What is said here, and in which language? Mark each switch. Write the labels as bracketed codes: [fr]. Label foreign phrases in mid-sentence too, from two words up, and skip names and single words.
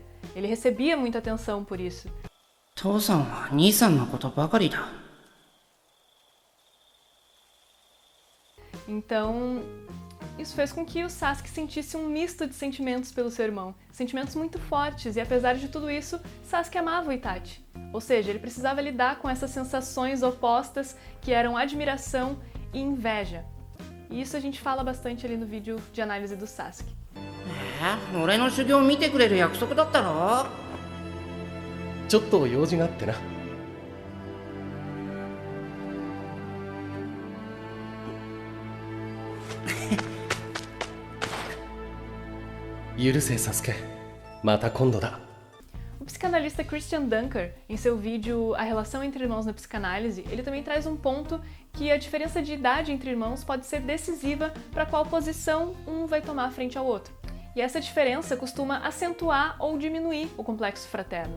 [pt] Ele recebia muita atenção por isso. Então, isso fez com que o Sasuke sentisse um misto de sentimentos pelo seu irmão. Sentimentos muito fortes, e apesar de tudo isso, Sasuke amava o Itachi. Ou seja, ele precisava lidar com essas sensações opostas que eram admiração e inveja. E isso a gente fala bastante ali no vídeo de análise do Sasuke. [ja] 俺の修行見てくれる約束だったろちょっと用事があってな許せサスケまた今度だ [pt] O psicanalista Christian Dunker, em seu vídeo A Relação entre Irmãos na Psicanálise, ele também traz um ponto que a diferença de idade entre irmãos pode ser decisiva para qual posição um vai tomar frente ao outro. E essa diferença costuma acentuar ou diminuir o complexo fraterno.